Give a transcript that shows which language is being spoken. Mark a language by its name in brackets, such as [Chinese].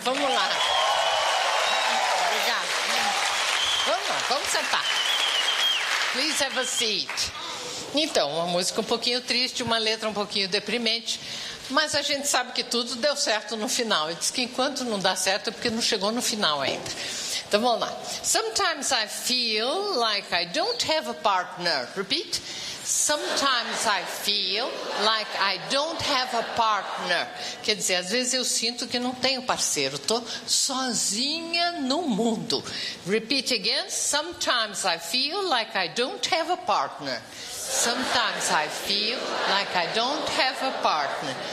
[Portuguese] Vamos lá. Obrigada. Vamos sentar. [English] Please have a seat. [Portuguese] Então, uma música um pouquinho triste, uma letra um pouquinho deprimente. Mas a gente sabe que tudo deu certo no final. E diz que enquanto não dá certo é porque não chegou no final ainda. Então vamos lá. [English] Sometimes I feel like I don't have a partner. Repeat. Sometimes I feel like I don't have a partner. [Portuguese] Quer dizer, às vezes eu sinto que não tenho parceiro. Tô sozinha no mundo. [English] Repeat again. Sometimes I feel like I don't have a partner. Sometimes I feel like I don't have a partner.